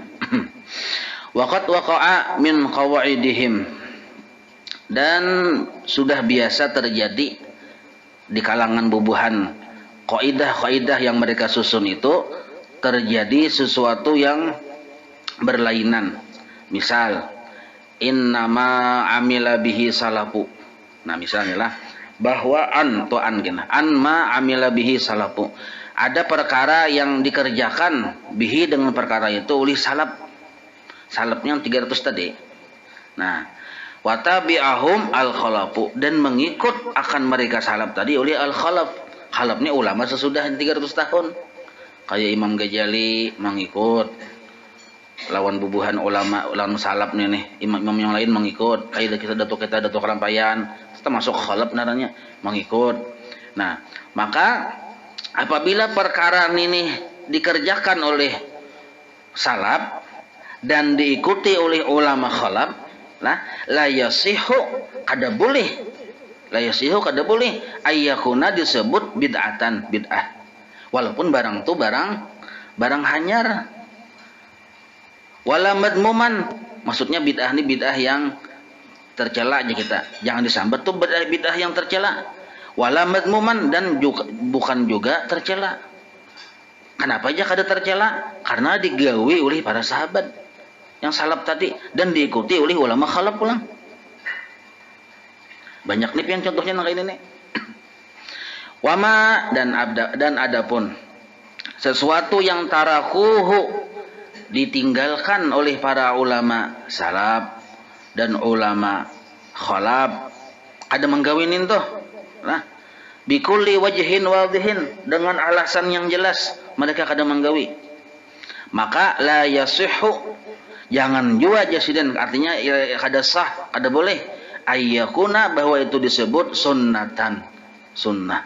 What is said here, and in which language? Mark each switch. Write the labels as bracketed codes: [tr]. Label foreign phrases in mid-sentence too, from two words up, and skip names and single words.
[ar] Waqat waqa'a min qawaidihim, [bjn] dan sudah biasa terjadi di kalangan bubuhan kaidah-kaidah yang mereka susun itu terjadi sesuatu yang berlainan. [ar] Misal innama amila bihi salafu. [bjn] Nah, misalnya lah bahwa [ar] an ma amila bihi salafu. [id] Ada perkara yang dikerjakan bihi dengan perkara itu oleh salaf. Salafnya yang 300 tadi. [bjn] Nah, [ar] watabi'ahum al-khalafu, [bjn] dan mengikut akan mereka salaf tadi oleh al-khalaf. Khalafnya ulama sesudah 300 tahun. Kayak Imam Ghazali mengikut lawan bubuhan ulama salaf nih, imam yang lain mengikut. Kayak kita datuk Rampayan, termasuk khalaf naranya mengikut. Nah, maka apabila perkara ini dikerjakan oleh salaf dan diikuti oleh ulama khalaf, [ar] la yasihu [bjn] kada boleh ayyakuna disebut bid'atan, bid'ah. Walaupun barang itu barang hanyar. [ar] Wala madmuman, [id] maksudnya bid'ah ini bid'ah yang tercela aja kita. [bjn] Jangan disambat tuh bid'ah yang tercela. [ar] Wala madmuman, [bjn] dan juga, bukan juga tercela. Kenapa aja kada tercela? Karena digawi oleh para sahabat yang salaf tadi dan diikuti oleh ulama khalaf pulang. Banyak nih yang contohnya nang ini nih. [id] Wama, dan adapun sesuatu yang tarakuhu ditinggalkan oleh para ulama salaf dan ulama khalaf, [bjn] ada menggawinin tuh. Nah, [ar] bikulli wajhin wadhihin, [bjn] dengan alasan yang jelas mereka kada menggawi. Maka [ar] la yasihhu, [bjn] jangan juga jasidan, artinya kada sah, kada boleh ayyakuna, bahwa itu disebut sunnatan, sunnah.